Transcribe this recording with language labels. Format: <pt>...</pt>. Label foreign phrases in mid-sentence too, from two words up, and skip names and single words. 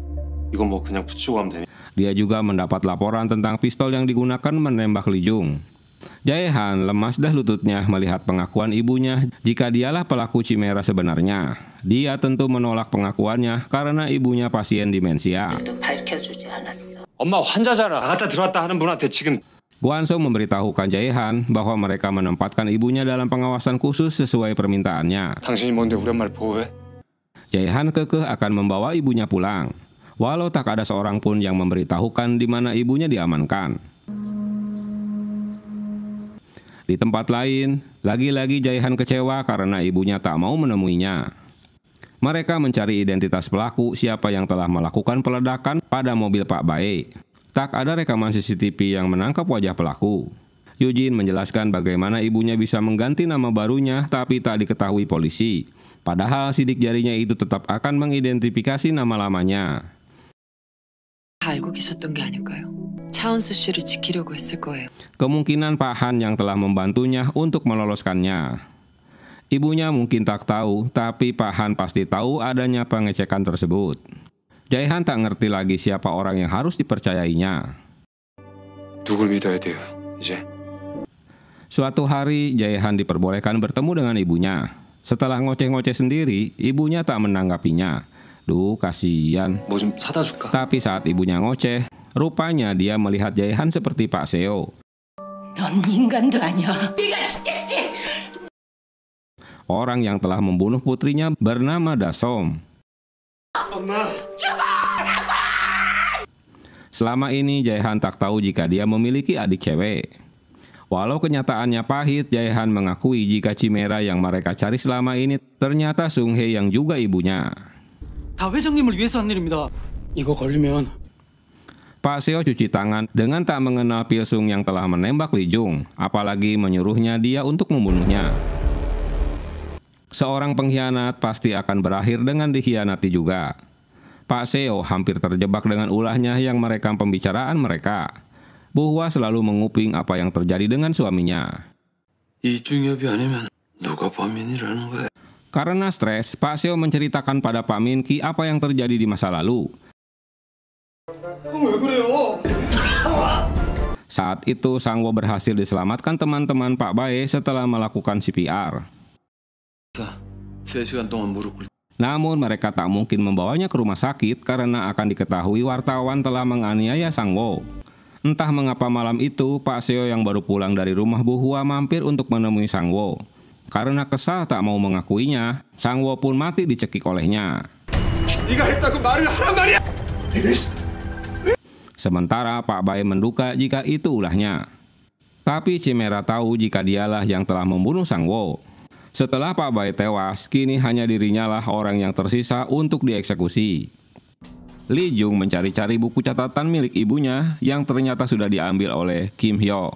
<id>Dia juga mendapat laporan tentang pistol yang digunakan menembak Lee Jung. Jae-han lemas dah lututnya melihat pengakuan ibunya jika dialah pelaku chimera sebenarnya. Dia tentu menolak pengakuannya karena ibunya pasien demensia.</id> <ko>엄마 환자잖아. 나갔다 들어왔다 하는 분한테 지금.</ko> <id>Gwanso memberitahukan Jae-han bahwa mereka menempatkan ibunya dalam pengawasan khusus sesuai permintaannya.</id> <ko>당신이 뭔데 우리 엄마를 보호해?</ko> <id>Jae-han kekeh akan membawa ibunya pulang, walau tak ada seorang pun yang memberitahukan di mana ibunya diamankan. Di tempat lain, lagi-lagi Jae-han kecewa karena ibunya tak mau menemuinya. Mereka mencari identitas pelaku siapa yang telah melakukan peledakan pada mobil Pak Bae. Tak ada rekaman CCTV yang menangkap wajah pelaku. Yujin menjelaskan bagaimana ibunya bisa mengganti nama barunya tapi tak diketahui polisi. Padahal sidik jarinya itu tetap akan mengidentifikasi nama lamanya.</id> <ko>알고 계셨던 게 아닐까요? 차은수 씨를 지키려고 했을 거예요.</ko> <id>Kemungkinan Pak Han yang telah membantunya untuk meloloskannya. Ibunya mungkin tak tahu, tapi Pak Han pasti tahu adanya pengecekan tersebut. Jae-han tak ngerti lagi siapa orang yang harus dipercayainya.</id> <ko>누굴 믿어야 돼요, 이제?</ko> <id>Suatu hari, Jae-han diperbolehkan bertemu dengan ibunya. Setelah ngoceh-ngoceh sendiri, ibunya tak menanggapinya. Duh, kasihan.</id> <ko>뭐 좀 사다 줄까?</ko> <id>Tapi saat ibunya ngoceh, rupanya dia melihat Jae-han seperti Pak Seo.</id> <ko>넌 인간도 아니야. 네가 죽겠지.</ko> <id>Orang yang telah membunuh putrinya bernama Dasom. Selama ini Jae-han tak tahu jika dia memiliki adik cewek. Walau kenyataannya pahit, Jae-han mengakui jika chimera yang mereka cari selama ini ternyata Sung-hye yang juga ibunya.</id> <ko>다 회장님을 위해서 한 일입니다. 이거 걸리면</ko> <id>Pak Seo cuci tangan dengan tak mengenal Pil-sung yang telah menembak Lee Jung, apalagi menyuruhnya dia untuk membunuhnya. Seorang pengkhianat pasti akan berakhir dengan dikhianati juga. Pak Seo hampir terjebak dengan ulahnya yang merekam pembicaraan mereka. Bu Hwa selalu menguping apa yang terjadi dengan suaminya.</id> <ko>이중엽이 아니면 누가 범인이라는 거야?</ko> <id>Karena stres, Pak Seo menceritakan pada Pak Min-ki apa yang terjadi di masa lalu.</id> <ko>왜 그래요?</ko> <id>Saat itu, Sang-woo berhasil diselamatkan teman-teman Pak Bae setelah melakukan CPR.</id> <ko>3시간 동안 무릎 꿇.</ko> <id>Namun mereka tak mungkin membawanya ke rumah sakit karena akan diketahui wartawan telah menganiaya Sang-woo. Entah mengapa malam itu, Pak Seo yang baru pulang dari rumah Bu Hwa mampir untuk menemui Sang-woo. Karena kesal tak mau mengakuinya, Sang-woo pun mati dicekik olehnya.</id> <ko>네가 했다고 말을 하란 말이야.</ko> <id>Sementara Pak Bae menduga jika itu ulahnya. Tapi Chimera tahu jika dialah yang telah membunuh Sang-woo. Setelah Pak Bae tewas, kini hanya dirinya lah orang yang tersisa untuk dieksekusi. Lee Jung mencari-cari buku catatan milik ibunya yang ternyata sudah diambil oleh Kim Hyo.</id>